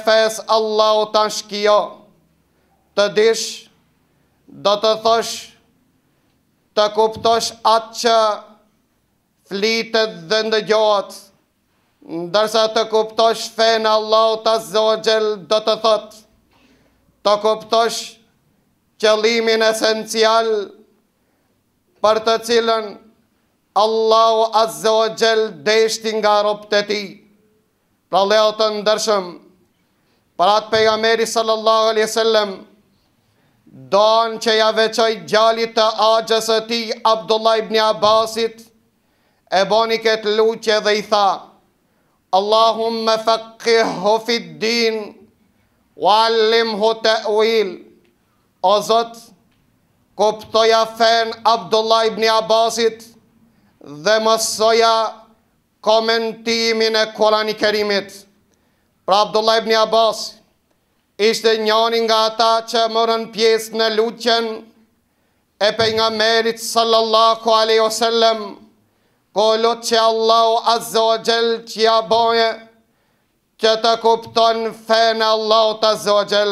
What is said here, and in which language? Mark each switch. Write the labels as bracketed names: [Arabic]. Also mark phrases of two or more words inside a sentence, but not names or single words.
[Albanian] fesë Allahut është kjo: të dish, do të thosh, të kuptosh atë që flitet dhe ndëgjohet, ndërsa të kuptosh fenë e Allahut [Arabic] عز وجل [Albanian] do të thot të kuptosh qëllimin esencial për të cilën Allahu [Arabic] عز وجل [Albanian] deshti nga robët e tij. Pra lejo të ndërshëm, për atë pejgamberi [Arabic] صلى الله عليه وسلم [Albanian] don që ja veçoj gjalit të axhës së tij Abdullah ibn Abbasit, e boni këtë lutje dhe i tha: [Arabic] اللهم فقهه في الدين وعلمه التأويل. [Albanian] O Zot, kuptoja fen Abdullah ibn Abbasit dhe mësoja komentimin e Kurani Kerimit. Pra Abdullah ibn Abbas ishte njëri nga ata që morën pjesë në lutjen e pejgamberit [Arabic] صلى الله عليه وسلم, [Albanian] kolot që Allahu [Arabic] عز وجل [Albanian] që ja boje që të kupton fen Allahut [Arabic] عز وجل.